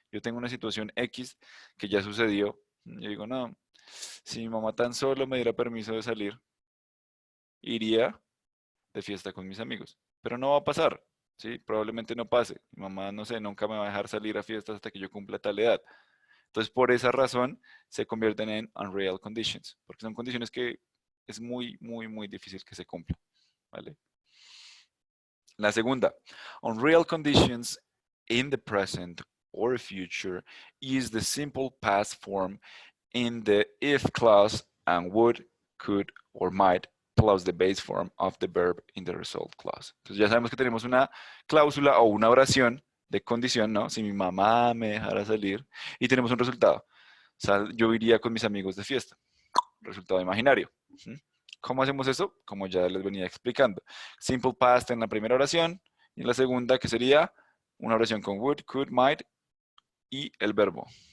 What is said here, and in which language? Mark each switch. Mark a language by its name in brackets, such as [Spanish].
[Spanish] Yo tengo una situación X que ya sucedió. Yo digo, no, si mi mamá tan solo me diera permiso de salir, iría de fiesta con mis amigos. Pero no va a pasar, ¿sí? Probablemente no pase. Mi mamá, no sé, nunca me va a dejar salir a fiestas hasta que yo cumpla tal edad. Entonces, por esa razón, se convierten en unreal conditions, porque son condiciones que es muy, muy, muy difícil que se cumplan, ¿vale? La segunda, [English] unreal conditions in the present or future is the simple past form in the if clause and would, could, or might plus the base form of the verb in the result clause. [Spanish] Entonces ya sabemos que tenemos una cláusula o una oración de condición, ¿no? Si mi mamá me dejara salir y tenemos un resultado. O sea, yo iría con mis amigos de fiesta. Resultado imaginario. ¿Mm? ¿Cómo hacemos eso? Como ya les venía explicando. Simple past en la primera oración y en la segunda que sería una oración con would, could, might y el verbo.